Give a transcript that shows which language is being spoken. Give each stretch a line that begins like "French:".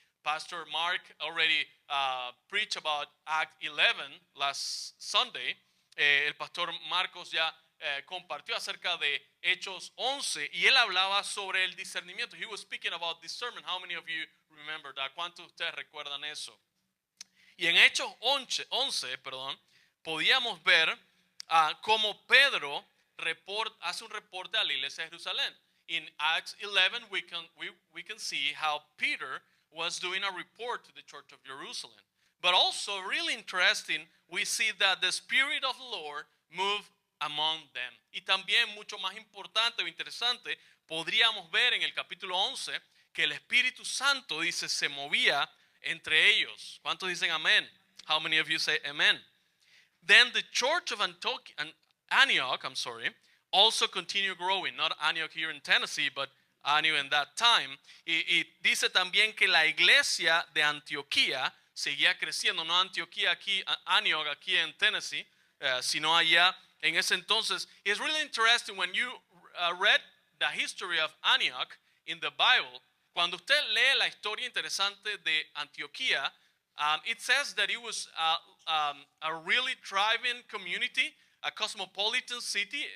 English: Pastor Mark already preached about Act 11 last Sunday.
Spanish: El pastor Marcos ya compartió acerca de Hechos 11 y él hablaba sobre el discernimiento.
English: He was speaking about discernment. How many of you remember that?
Spanish: ¿Cuántos de ustedes recuerdan eso? Y en Hechos 11 podíamos ver cómo Pedro hace un reporte a la iglesia de Jerusalén.
English: In Acts 11 we can see how Peter was doing a report to the church of Jerusalem. But also really interesting, we see that the Spirit of the Lord moved among them. Y también mucho más importante o interesante, podríamos ver en el capítulo 11 que el Espíritu Santo, dice, se movía entre ellos.
Spanish: ¿Cuántos dicen amén?
English: How many of you say amen? Then the church of Antioch, also continued growing. Not Antioch here in Tennessee, but Antioch in that time.
Spanish: Y dice también que la iglesia de Antioquía seguía creciendo. No Antioquía aquí, Antioch aquí en Tennessee, sino allá en ese entonces.
English: It's really interesting when you read the history of Antioch in the Bible.
Spanish: Cuando usted lee la historia interesante de Antioquía,
English: it says that it was a really thriving community, a cosmopolitan city.